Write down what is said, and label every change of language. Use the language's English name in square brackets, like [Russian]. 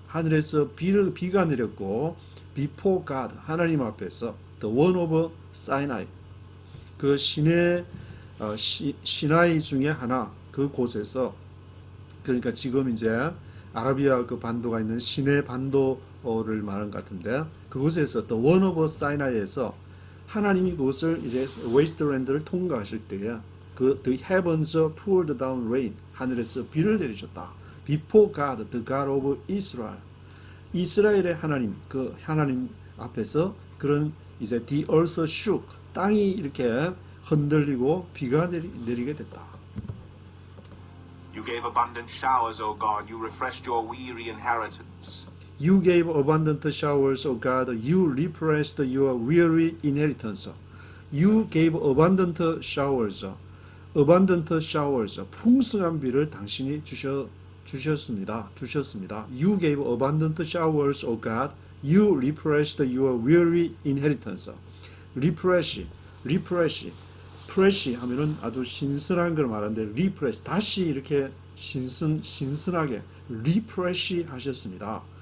[Korean] 하늘에서 비가 내렸고 [English] before God, [Korean] 하나님 앞에서 [English] the one of Sinai. [Korean] 그 시나이 중에 하나 그 곳에서 그러니까 지금 이제 아라비아 그 반도가 있는 시내 반도를 말하는 것 같은데 그곳에서 [English] the one of Sinai [Korean] 에서 하나님이 그곳을 이제 wasteland를 통과하실 때에 그 [English] the heavens poured down rain [Korean] 하늘에서 비를 내리셨다. [English] Before God, the God of Israel. [Korean] 이스라엘의 하나님 그 하나님 앞에서 그런 이제 [English] the earth shook [Korean] 땅이 이렇게 흔들리고 비가 내리게 됐다. [English] You gave abundant showers, O God. You refreshed your weary inheritance. You gave abundant showers, O God. You refreshed your weary inheritance. You gave abundant showers. abundant showers. [Korean] 풍성한 비를 당신이 주셨습니다. [English] You gave abundant showers, O God. You refreshed your weary inheritance. refresh. [Korean] fresh 하면은 아주 신선한 걸 말하는데 refresh 다시 이렇게 신선하게 refresh 하셨습니다.